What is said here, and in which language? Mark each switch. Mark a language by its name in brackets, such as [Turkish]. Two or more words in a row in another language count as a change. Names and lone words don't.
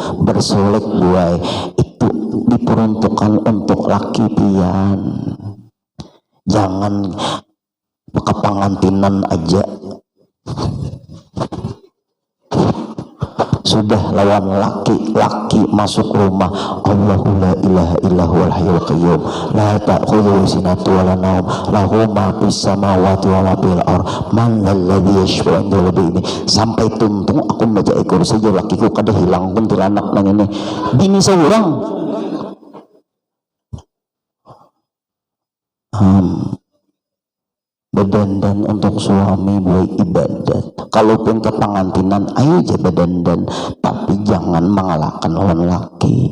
[Banjar] Bersolek buai itu diperuntukkan untuk laki tian. Jangan kepangantinan aja. Sudah lawan laki masuk rumah. [Arabic] الله لا إله إلا هو والحي القيوم لا تأخذه سنة ولا نوم له ما في السماوات وما في الأرض من الذي يشفع عنده ب [Banjar] sampai tuntung aku baca ekor saja lakiku kada hilang kuntilanak nang ini bini seorang. Berdandan untuk suami buat ibadat. Kalaupun ke pengantinan, ayo aja berdandan, tapi jangan mengalahkan lawan laki.